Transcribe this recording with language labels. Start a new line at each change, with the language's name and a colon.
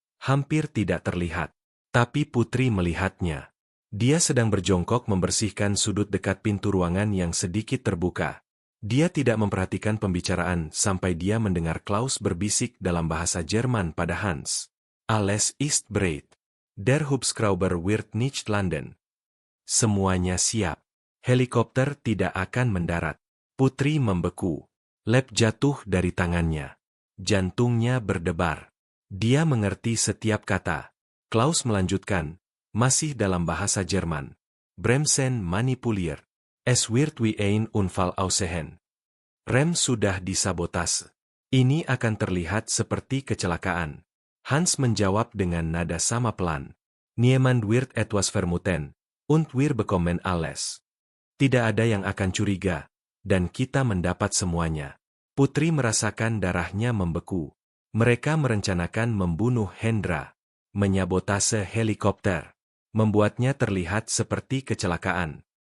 Indonesian: Hampir tidak terlihat. Tapi Putri melihatnya. Dia sedang berjongkok membersihkan sudut dekat pintu ruangan yang sedikit terbuka. Dia tidak memperhatikan pembicaraan sampai dia mendengar Klaus berbisik dalam bahasa Jerman pada Hans.
German: Alles ist bereit. Der Hubschrauber wird nicht landen.
Indonesian: Semuanya siap. Helikopter tidak akan mendarat. Putri membeku. Lap jatuh dari tangannya. Jantungnya berdebar. Dia mengerti setiap kata. Klaus melanjutkan, masih dalam bahasa Jerman.
German: Bremsen manipulier. Es wird wie ein Unfall aussehen.
Indonesian: Rem sudah disabotase. Ini akan terlihat seperti kecelakaan. Hans menjawab dengan nada sama pelan.
German: Niemand wird etwas vermuten. Und wir bekommen alles.
Indonesian: Tidak ada yang akan curiga. Dan kita mendapat semuanya. Putri merasakan darahnya membeku. Mereka merencanakan membunuh Hendra. Menyabotase helikopter. Membuatnya terlihat seperti kecelakaan.